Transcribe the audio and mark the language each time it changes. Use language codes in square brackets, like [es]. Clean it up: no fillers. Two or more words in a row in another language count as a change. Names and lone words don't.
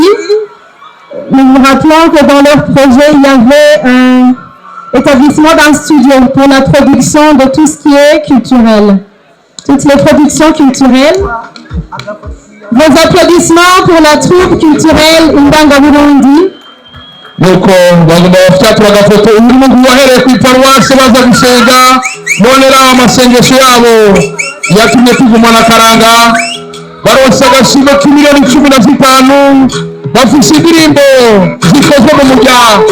[fr] Nous nous rappelons que dans leur projet, il y avait un établissement d'un studio pour la production de tout ce qui est culturel. Toutes les productions culturelles. Vos applaudissements pour la troupe culturelle Indanga Burundi. [rn] nuko bagomba bafyatura agafoto. uyu muntu wahereye ku iparuwasi baza gusenga bonera amasengesho yabo yatumye tugumana karanga. baronse agashimwe k'imiliyoni 15. bafise indirimbo zikozwe mu muryango.